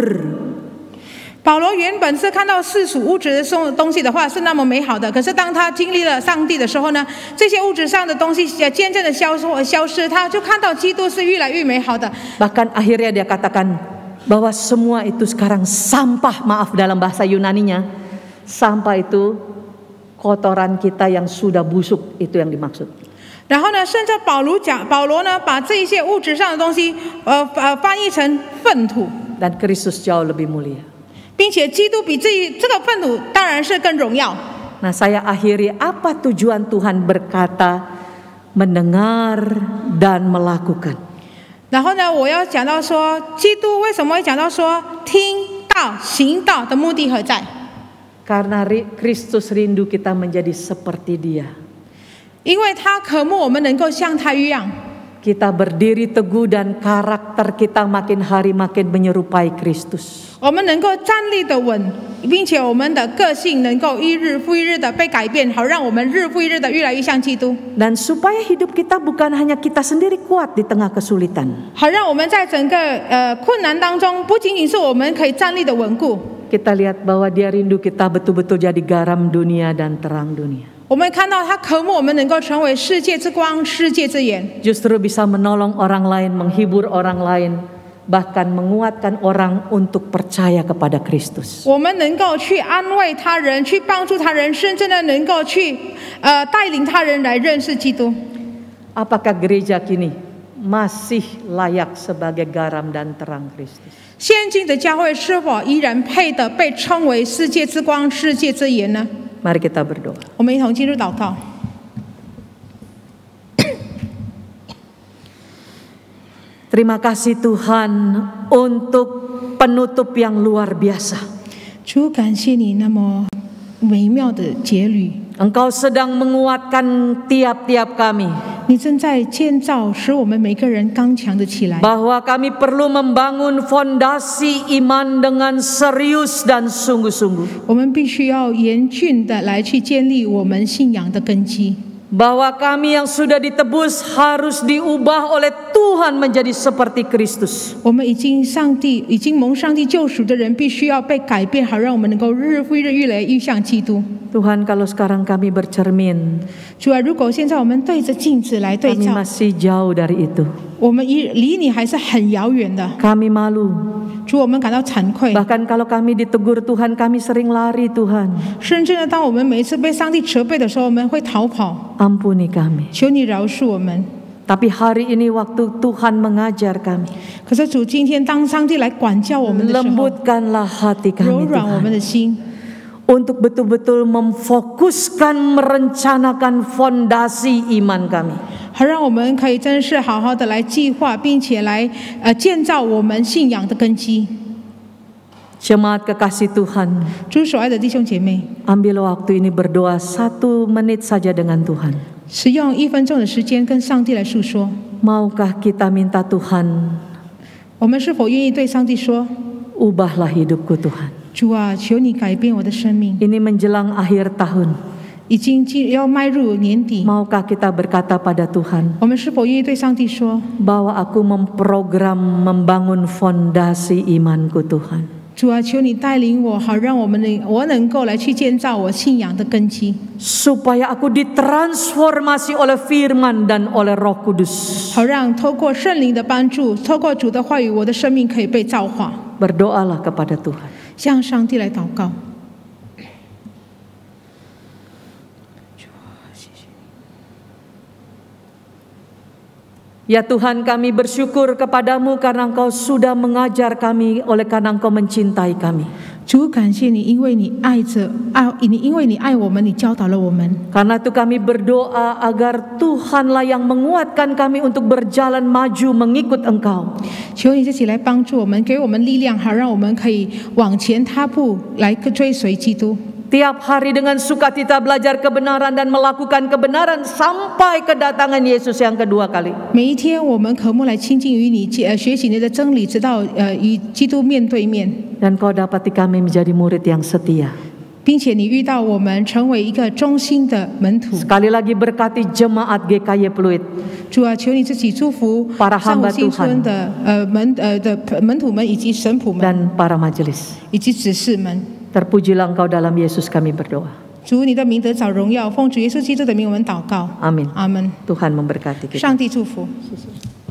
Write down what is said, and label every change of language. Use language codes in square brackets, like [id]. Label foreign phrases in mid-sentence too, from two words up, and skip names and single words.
[zh] 保罗原本是看到世俗物质的东西的话是那么美好的，可是当他经历了上帝的时候呢，这些物质上的东西渐渐的消失，他就看到基督是越来越美好的。 [id] Bahkan akhirnya dia katakan bahwa semua itu sekarang sampah, maaf dalam bahasa Yunaninya, sampah itu kotoran kita yang sudah busuk, itu yang dimaksud. [zh] 然后呢，甚至保罗呢把这些物质上的东西翻译成粪土。 [id] Dan Kristus jauh lebih mulia. [zh] 并且基督比这个粪土当然是更荣耀。 [id] Nah, saya akhiri apa tujuan Tuhan berkata, mendengar dan melakukan. [zh] 然后呢，我要讲到说，基督为什么会讲到说听到行道的目的何在？ [id] Karena Kristus rindu kita menjadi seperti Dia. [zh] 因为他渴慕我们能够像他一样。 [id] Kita berdiri teguh dan karakter kita makin hari makin menyerupai Kristus. [zh] 我们能够站立的稳，并且我们的个性能够一日复一日的被改变，好让我们日复一日的越来越像基督。 [id] Dan supaya hidup kita bukan hanya kita sendiri kuat di tengah kesulitan. [zh] 好让我们在整个困难当中，不仅仅是我们可以站立的稳固。 [id] Kita lihat bahwa Dia rindu kita betul-betul jadi garam dunia dan terang dunia. [zh] 我们看到他渴慕我们能够成为世界之光、世界之盐。 [id] Justru bisa menolong orang lain, menghibur orang lain, bahkan menguatkan orang untuk percaya kepada Kristus. [zh] 我们能够去安慰他人，去帮助他人，甚至呢能够去带领他人来认识基督。 [id] Apakah gereja kini masih layak sebagai garam dan terang Kristus? [zh] 现今的教会是否依然配得被称为世界之光、世界之盐呢？ [id] Mari kita berdoa. [zh] 我们一同进入祷告。 [id] Terima kasih Tuhan untuk penutup yang luar biasa. [zh] 主，感谢你那么美妙的结语。 [id] Engkau sedang menguatkan tiap-tiap kami. [zh] 你正在建造，使我们每个人刚强的起来。 [id] Bahwa kami perlu membangun fondasi iman dengan serius dan sungguh-sungguh. [zh] 我们必须要严峻的来去建立我们信仰的根基。 [id] Bahwa kami yang sudah ditebus harus diubah oleh Tuhan menjadi seperti Kristus. [zh] 我们已经蒙上帝救赎的人，必须要被改变，好让我们能够日复一日越来越像基督。 [id] Tuhan, kalau sekarang kami bercermin, [zh] 主啊，如果现在我们对着镜子来对 [id] kami [zh] 照， [id] masih jauh dari itu. [zh] 我们离你还是很遥远的。 [id] Kami malu. [zh] 主，我们感到惭愧。 [id] Bahkan kalau kami ditegur Tuhan, kami sering lari Tuhan. [zh] 甚至呢，当我们每一次被上帝责备的时候，我们会逃跑。 [id] Ampuni kami. [zh] 求你饶恕我们。 [id] Tapi hari ini waktu Tuhan mengajar kami, [zh] 可是主，今天当上帝来管教我们的时候， [id] lembutkanlah hati [zh] 柔 [id] kami [zh] 软我 [id] Tuhan. [zh] 们的心， [id] Untuk betul-betul memfokuskan, merencanakan fondasi iman kami. [zh] 好让我们可以真是好好的来计划，并且来建造我们信仰的根基。 [id] Jemaat kekasih Tuhan, [zh] 主所爱的弟兄姐妹， [id] ambil waktu ini berdoa 1 menit saja dengan Tuhan. [zh] 使用1分钟的时间跟上帝来诉说。 [id] Maukah kita minta Tuhan, [zh] 我们是否愿意对上帝说： [id] ubahlah hidupku Tuhan. [zh] 主啊，求你改变我的生命。 [id] Ini menjelang akhir tahun. [zh] 已经要迈入年底， [id] Maukah kita berkata pada Tuhan, [zh] 我们是否愿意对上帝说， [id] bahwa aku memprogram membangun fondasi imanku Tuhan. [zh] 主啊，求你带领我，好让我能够来去建造我信仰的根基， [id] Supaya aku ditransformasi oleh firman dan oleh Roh Kudus. [zh] 好让透过圣灵的帮助，透过主的话语，我的生命可以被造化。 [id] Berdoalah kepada Tuhan. [zh] 向上帝来祷告。 [id] Ya Tuhan, kami bersyukur kepadamu karena Engkau sudah mengajar kami, oleh karena Engkau mencintai kami. [zh] 主，感谢你，因为你爱我们，你教导了我们。 [id] Karena itu kami berdoa agar Tuhanlah yang menguatkan kami untuk berjalan maju mengikut Engkau. [zh] 求你自己来帮助我们，给我们力量，好让我们可以往前踏步，来追随基督。 [id] Tiap hari dengan sukacita belajar kebenaran dan melakukan kebenaran sampai kedatangan Yesus yang kedua kali. [zh] 每一天，我们渴慕来亲近于你，学习你的真理，直到与基督面对面。 [id] Dan Kau dapati kami menjadi murid yang setia. [zh] 并且你遇到我们成为一个忠心的门徒。 [id] Sekali lagi berkati jemaat GKY Pluit. [zh] 主啊，求你自己祝福 [id] Para [zh] 上 [id] hamba [zh] 午新村的门徒们以及神仆们 [id] Dan para majelis. [zh] 以及执事们。 [id] Terpujilah Engkau dalam Yesus kami berdoa. [zh] 主，你的名得着荣耀，奉主耶稣基督的名，我们祷告。 [id] Amin. [zh] 阿门。 [id] Tuhan memberkati kita. [zh] 上帝祝福。谢谢。